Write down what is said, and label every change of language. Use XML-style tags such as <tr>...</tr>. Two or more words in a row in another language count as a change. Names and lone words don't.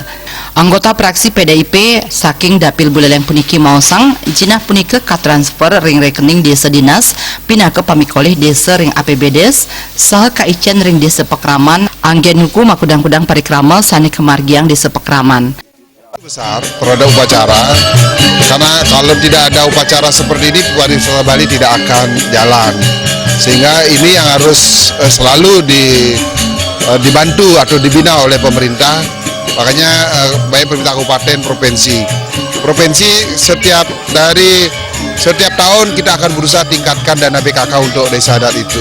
<ban>Anggota praksi PDIP saking dapil Buleleng puniki maosang jinah punike katransfer ring rekening desa dinas pinake pamikolih desa ring APBDes saha kaicen ring Desa Pekraman anggen hukum makudang-kudang parikrama sani kemargiang Desa Pekraman.</ban> <id>Besar terhadap upacara, karena kalau tidak ada upacara seperti ini pariwisata Bali tidak akan jalan, sehingga ini yang harus selalu dibantu atau dibina oleh pemerintah. Makanya baik pemerintah kabupaten, provinsi setiap tahun kita akan berusaha tingkatkan dana BKK untuk desa adat itu.</id>